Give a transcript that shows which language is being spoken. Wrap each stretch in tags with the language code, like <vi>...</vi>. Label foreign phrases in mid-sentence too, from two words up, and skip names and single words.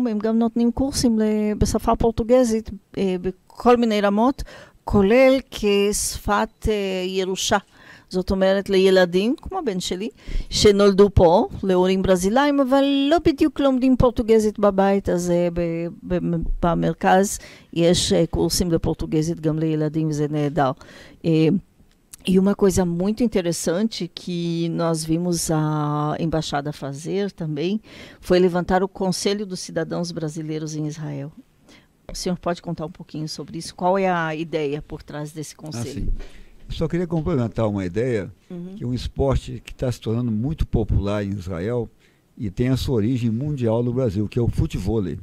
<he>הם גם נותנים קורסים בשפה פורטוגזית בכל מיני רמות, כולל כשפת ירושה. זאת אומרת לילדים, כמו הבן שלי, שנולדו פה, להורים ברזילאים, אבל לא בדיוק לומדים פורטוגזית בבית, אז במרכז יש קורסים לפורטוגזית גם לילדים, וזה נהדר.</he> <pt>E uma coisa muito interessante que nós vimos a embaixada fazer também foi levantar o Conselho dos Cidadãos Brasileiros em Israel. O senhor pode contar um pouquinho sobre isso? Qual é a ideia por trás desse conselho? Eu só queria complementar uma ideia, que é um esporte que está se tornando muito popular em Israel e tem a sua origem mundial no Brasil, que é o futevôlei.</pt>